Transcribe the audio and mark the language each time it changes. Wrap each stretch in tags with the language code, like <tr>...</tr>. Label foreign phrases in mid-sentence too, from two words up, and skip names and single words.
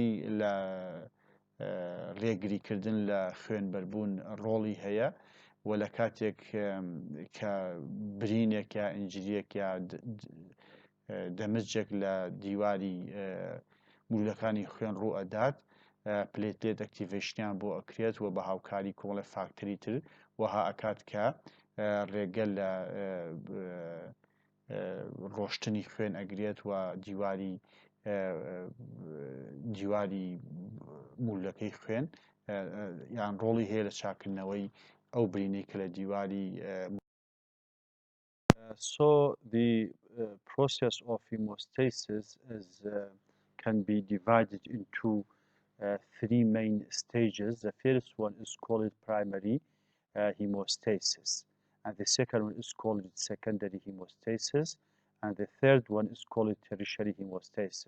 <ckb>لە ڕێگریکردن لە خوێنبەربوون ڕۆڵی هەیە و لە کاتێک کە برینێک یا ئینجریەک یا دەمەجێک لە دیواری مولەکانی خوێن ڕوو ئەدات پلێتلێت ئەکتیڤیشنیان بۆ ئەکرێت و بە هاوکاری کۆمەڵە فاکتەری تر وەها ئەکات کە ڕێگە لە ڕۆشتنی خوێن ئەگرێت و دیواری مولەکەی خوێن یان ڕۆڵی هەیە لە چاکردنەوەی ئەو برینەی کە لە دیواری</ckb> <en>So the process of hemostasis can be divided into three main stages. The first one is called primary hemostasis, and the second one is called secondary hemostasis, and the third one is called tertiary hemostasis.</en>